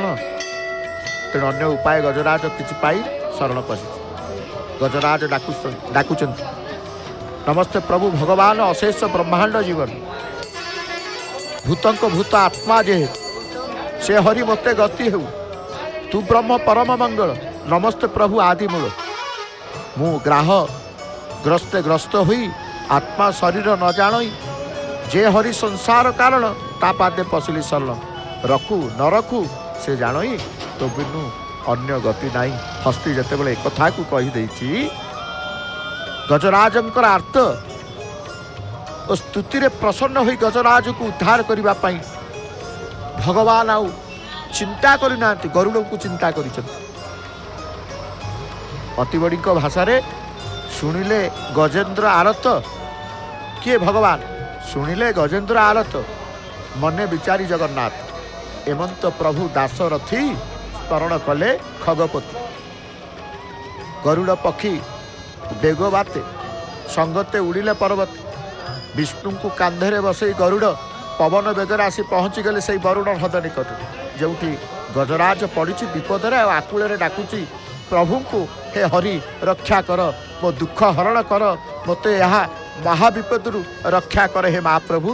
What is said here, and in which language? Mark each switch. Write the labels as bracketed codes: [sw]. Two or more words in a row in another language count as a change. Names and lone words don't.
[or] ତେଣୁ ଅନ୍ୟ ଉପାୟ ଗଜରାଜ କିଛି ପାଇ ଶରଣ ପଶି। ଗଜରାଜ ଡାକୁଚନ୍ତି ନମସ୍ତେ ପ୍ରଭୁ ଭଗବାନ ଅଶେଷ ବ୍ରହ୍ମାଣ୍ଡ ଜୀବନ ଭୂତଙ୍କ ଭୂତ ଆତ୍ମା ଯେ ସେ ହରି ମତେ ଗତି ହୋ। ତୁ ବ୍ରହ୍ମ ପରମ ମଙ୍ଗଳ ନମସ୍ତେ ପ୍ରଭୁ ଆଦି ମୂଳ। ମୁ ଗ୍ରାହ ଗ୍ରସ୍ତେ ଗ୍ରସ୍ତ ହୁଇ ଆତ୍ମା ଶରୀର ନ ଜାଣଇ, ଯେ ହରି ସଂସାର କାରଣ ତା ପାଦେ ପଶିଲି ଶରଣ। ରଖୁ ନ ରଖୁ ସେ ଜାଣଇ ତୋ ବିନୁ ଅନ୍ୟ ଗତି ନାହିଁ। ହସ୍ତୀ ଯେତେବେଳେ ଏକ କଥା କୁ କହି ଦେଛି ଗଜରାଜଙ୍କର ଆର୍ତ୍ତ ଔର ସ୍ତୁତି ରେ ପ୍ରସନ୍ନ ହୋଇ ଗଜରାଜ କୁ ଉଦ୍ଧାର କରିବା ପଇ ଭଗବାନ ଆଉ ଚିନ୍ତା କରିନା, ଗରୁଡ଼ କୁ ଚିନ୍ତା କରିଛନ୍ତି। ଅତିବଡ଼ି ଭାଷା ରେ ଶୁଣିଲେ ଗଜେନ୍ଦ୍ର ଆରତ କିଏ ଭଗବାନ, ଶୁଣିଲେ ଗଜେନ୍ଦ୍ର ଆରତ ମନେ ବିଚାରି ଜଗନ୍ନାଥ। ଏମନ୍ତ ପ୍ରଭୁ ଦାଶରଥୀ ସ୍ମରଣ କଲେ ଖଗପତି। ଗରୁଡ଼ ପକ୍ଷୀ ବେଗ ବାତେ ସଙ୍ଗତେ ଉଡ଼ିଲେ ପର୍ବତ। ବିଷ୍ଣୁ କୁ କାନ୍ଧେ ବସଇ ଗରୁଡ଼ ପବନ ବେଗର ଆସି ପହଞ୍ଚି ଗଲେ ସେ ବରୁଣ ହ୍ରଦ ନିକଟ, ଯୋଉଠି ଗଜରାଜ ପଡ଼ି ବିପଦ ଆକୁଳ ଡାକୁଛି ପ୍ରଭୁ କୁ, ହେ ହରି ରକ୍ଷା କର, ମୋ ଦୁଖ ହରଣ କର, ମତେ ୟହାଁ ମହାବିପଦ ରକ୍ଷା କର ହେ ମହାପ୍ରଭୁ।